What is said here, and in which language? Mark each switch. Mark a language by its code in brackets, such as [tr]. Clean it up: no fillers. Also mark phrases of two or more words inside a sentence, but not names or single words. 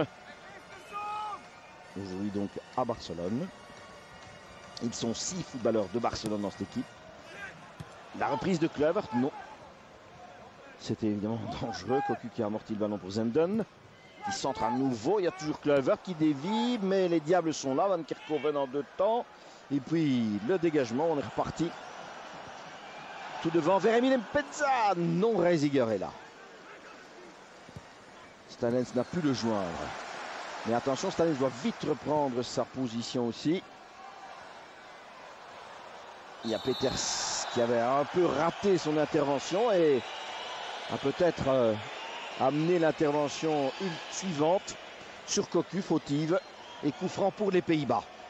[fr] Aujourd'hui donc à Barcelone. Ils sont 6 footballeurs de Barcelone dans cette équipe. La reprise de Kluivert, non. C'était évidemment dangereux. Cocu qui a amorti le ballon pour Zenden. Il centre à nouveau. Il y a toujours Kluivert qui dévie. Mais les Diables sont là. Van Kerkhoven en 2 temps. Et puis le dégagement. On est reparti. Tout devant vers Emile Mpenza. Non, Reisiger est là. Stanens n'a pu le joindre. Mais attention, Stanis doit vite reprendre sa position aussi. Il y a Peters qui avait un peu raté son intervention et a peut-être amené l'intervention suivante sur Cocu, fautive et coup franc pour les Pays-Bas.